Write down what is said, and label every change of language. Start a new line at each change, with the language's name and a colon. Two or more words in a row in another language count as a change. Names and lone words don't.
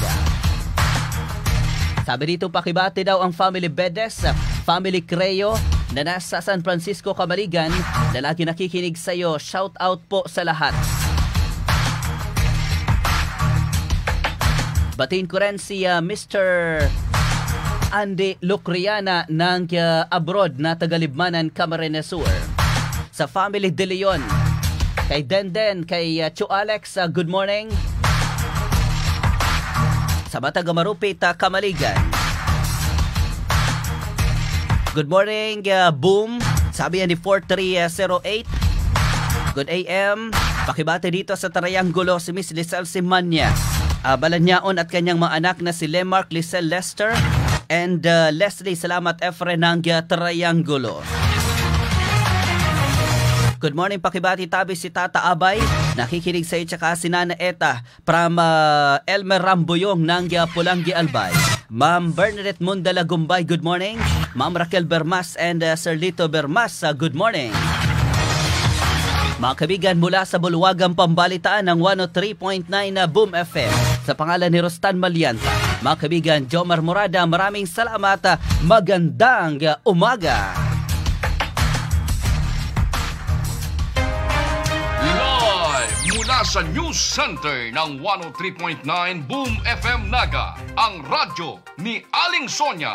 Filipino: Sabi dito, pakibati daw ang Family Bedes, Family Creo na nasa San Francisco, Camaligan, na lagi nakikinig sa iyo.
English: Shout out
Filipino: po sa lahat. Batiin ko rin si Mr. Andy Lucriana ng abroad na Tagalibmanan, Camarines Sur. Sa Family De Leon, kay Denden, kay Chu Alex,
English: good morning.
Filipino: Sa Batang Marupit, Kamaligan.
English: Good morning, Boom.
Filipino: Sabi yan ni 4308.
English: Good AM.
Filipino: Pakibati dito sa Triangulo si Miss Lisel Simanya, Balanyaon at kanyang mga anak na si Lemark, Lisel, Lester, and Leslie. Salamat Efren ng Triangulo.
English: Good morning,
Filipino: pakibati tabi si Tata Abay, nakikinig sa iyo, tsaka si Nana Eta from Elmer Rambuyong ng Pulanggi Albay.
English: Ma'am Bernadette Mundala Gumbay, good morning. Ma'am Raquel Bermas and Sir Lito Bermas, good morning.
Filipino: Mga kaibigan, mula sa Bulwagang Pambalitaan ng 103.9 Boom FM, sa pangalan ni Rostan Malianta, mga kaibigan, Jomar Morada, maraming salamat. Magandang umaga. Mula sa News Center ng 103.9 Boom FM Naga, ang radyo ni Aling Sonia.